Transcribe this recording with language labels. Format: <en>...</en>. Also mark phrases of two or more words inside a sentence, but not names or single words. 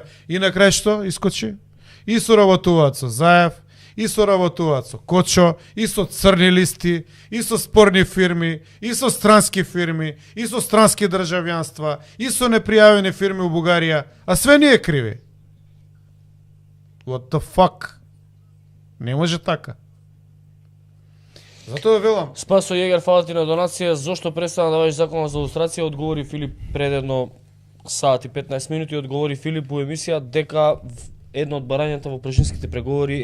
<mk>И на крај што искочи? И соработуваат со Заев, и соработуваат со Кочо, и со црни листи, и со спорни фирми, и со странски фирми, и со странски државјанства, и со непријавени фирми у Бугарија, а све ние криви.</mk> <en>What the fuck?</en> <mk>Не може така. Затоа велам. Спасо Јегер, фала ти на донација. Зошто престана да важи законот за илустрација? Одговори Филип пред едно сат и 15 минути. Одговори Филип у емисија дека едно од барањата во прашинските преговори</mk>